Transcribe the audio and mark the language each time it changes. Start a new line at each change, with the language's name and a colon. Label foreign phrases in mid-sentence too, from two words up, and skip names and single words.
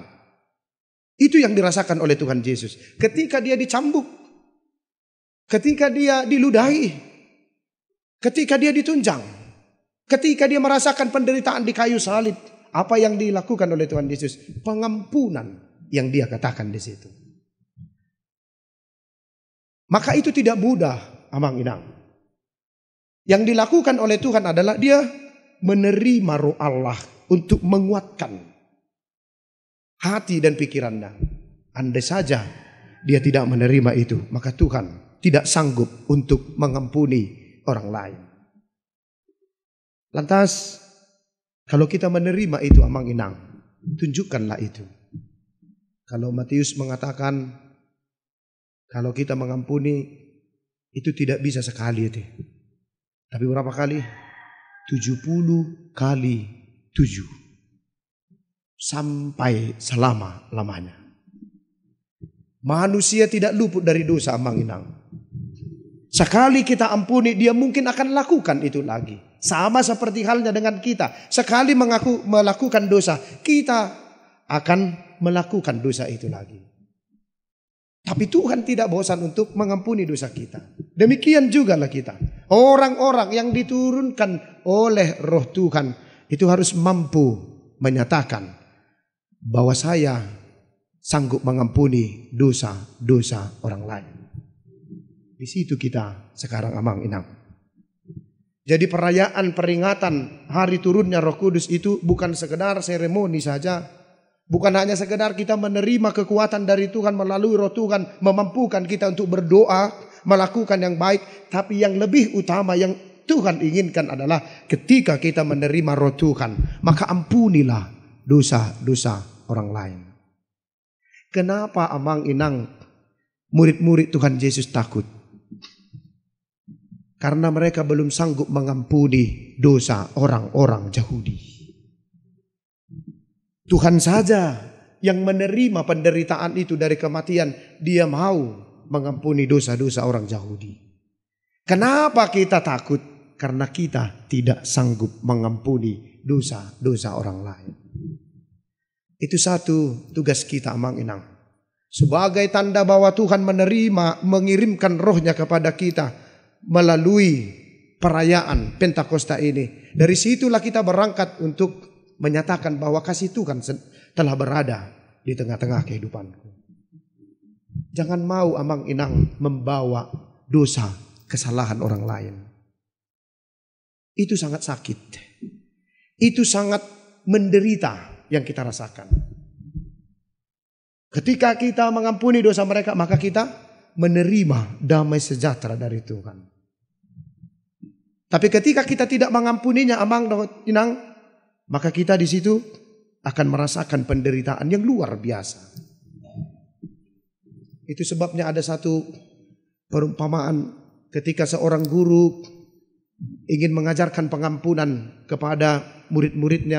Indonesian: Itu yang dirasakan oleh Tuhan Yesus. Ketika Dia dicambuk, ketika Dia diludahi, ketika Dia ditunjang, ketika Dia merasakan penderitaan di kayu salib, apa yang dilakukan oleh Tuhan Yesus? Pengampunan yang Dia katakan di situ. Maka itu tidak mudah,
Batak Toba: amang inang.
Indonesian: Yang dilakukan oleh Tuhan adalah Dia menerima Roh Allah untuk menguatkan hati dan pikirannya. Andai saja Dia tidak menerima itu, maka Tuhan tidak sanggup untuk mengampuni orang lain. Lantas, kalau kita menerima itu
Batak Toba: amang inang,
Indonesian: tunjukkanlah itu. Kalau Matius mengatakan, kalau kita mengampuni itu tidak bisa sekali itu. Tapi berapa kali? 70 kali 7. Sampai selama-lamanya. Manusia tidak luput dari dosa
Batak Toba: amang inang.
Indonesian: Sekali kita ampuni, dia mungkin akan lakukan itu lagi. Sama seperti halnya dengan kita. Sekali melakukan dosa, kita akan melakukan dosa itu lagi. Tapi Tuhan tidak bosan untuk mengampuni dosa kita. Demikian jugalah kita. Orang-orang yang diturunkan oleh Roh Tuhan itu harus mampu menyatakan bahwa saya sanggup mengampuni dosa-dosa orang lain. Di situ kita sekarang
Batak Toba: amang inang.
Indonesian: Jadi perayaan peringatan hari turunnya Roh Kudus itu bukan sekedar seremoni saja. Bukan hanya sekedar kita menerima kekuatan dari Tuhan melalui Roh Tuhan, memampukan kita untuk berdoa, melakukan yang baik. Tapi yang lebih utama yang Tuhan inginkan adalah ketika kita menerima roh Tuhan, maka ampunilah dosa-dosa orang lain. Kenapa
Batak Toba: amang inang
Indonesian: murid-murid Tuhan Yesus takut? Karena mereka belum sanggup mengampuni dosa orang-orang Yahudi. Tuhan saja yang menerima penderitaan itu dari kematian, dia mau mengampuni dosa-dosa orang Yahudi. Kenapa kita takut? Karena kita tidak sanggup mengampuni dosa-dosa orang lain. Itu satu tugas kita
Batak Toba: amang inang.
Indonesian: Sebagai tanda bahwa Tuhan mengirimkan rohnya kepada kita melalui perayaan Pentakosta ini. Dari situlah kita berangkat untuk menyatakan bahwa kasih Tuhan telah berada di tengah-tengah kehidupanku. Jangan mau
Batak Toba: amang inang
Indonesian: membawa dosa, kesalahan orang lain. Itu sangat sakit. Itu sangat menderita yang kita rasakan. Ketika kita mengampuni dosa mereka, maka kita menerima damai sejahtera dari Tuhan. Tapi ketika kita tidak mengampuninya,
Batak Toba: amang inang,
Indonesian: maka kita di situ akan merasakan penderitaan yang luar biasa. Itu sebabnya ada satu perumpamaan ketika seorang guru ingin mengajarkan pengampunan kepada murid-muridnya.